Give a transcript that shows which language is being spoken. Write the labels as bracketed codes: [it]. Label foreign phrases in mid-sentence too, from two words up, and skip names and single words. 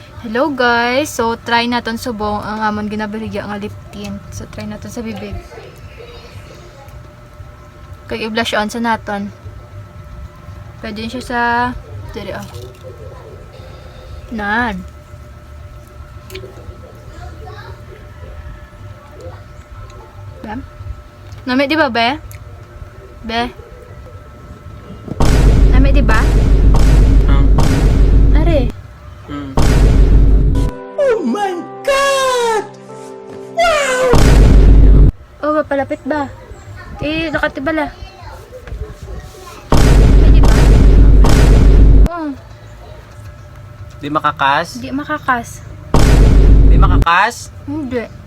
[en] Hello guys, [hil] so try naton subong ang amon ginabaligya nga [en] lip tint. [hil] So try naton sa bibig. Kay i-blush on sa naton. Pwede din siya sa dire oh. Nan. Bam. Nami di ba be? Be. Nami di ba? Are. [en] Oh my God! Wow! [hil] Oh, mapalapit ba? Eh, nakatibala. Pwede ba? Oh, Di makakas? di makakas. Di makakas? Hindi.